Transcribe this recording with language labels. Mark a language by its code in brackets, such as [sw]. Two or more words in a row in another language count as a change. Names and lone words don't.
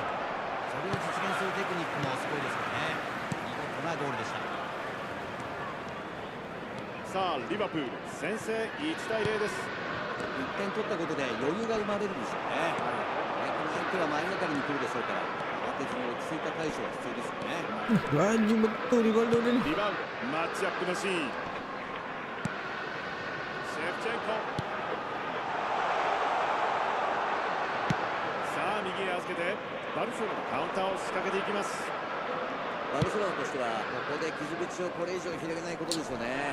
[ja] それを実現するテクニックもすごいですよね。見事なゴールでした。さあリバプール先制、1対0です。 1点取ったことで余裕が生まれるんですよね。この相手は前がかりに来るでしょうから、慌てずに落ち着いた対処が必要ですよね。 [ms] Laju betul di gol dia ni. [ja] リバウンド、マッチアップのシーン。シェフチェンコ。さあ右へ預けて、バルセロナカウンターを仕掛けていきます。バルセロナとしてはここで傷口をこれ以上広げないことですよね。